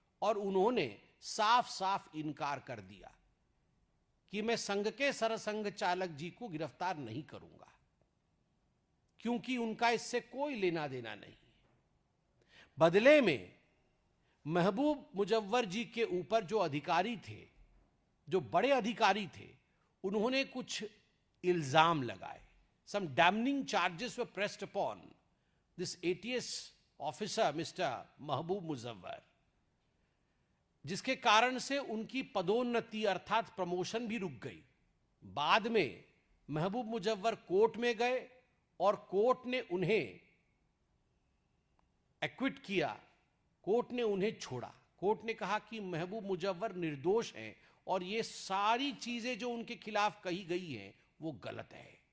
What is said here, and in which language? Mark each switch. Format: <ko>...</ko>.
<hi>और उन्होंने साफ साफ इनकार कर दिया कि मैं संघ के सरसंघ चालक जी को गिरफ्तार नहीं करूंगा, क्योंकि उनका इससे कोई लेना देना नहीं। बदले में महबूब मुजव्वर जी के ऊपर जो अधिकारी थे, जो बड़े अधिकारी थे, उन्होंने कुछ इल्जाम लगाए।</hi> <en>Some damning charges were pressed upon this ATS officer, Mr. Mahbub Muzawwar.</en> <hi>जिसके कारण से उनकी पदोन्नति अर्थात प्रमोशन भी रुक गई। बाद में महबूब मुजव्वर कोर्ट में गए और कोर्ट ने उन्हें एक्विट किया, कोर्ट ने उन्हें छोड़ा। कोर्ट ने कहा कि महबूब मुजव्वर निर्दोष हैं और ये सारी चीजें जो उनके खिलाफ कही गई हैं वो गलत है।</hi>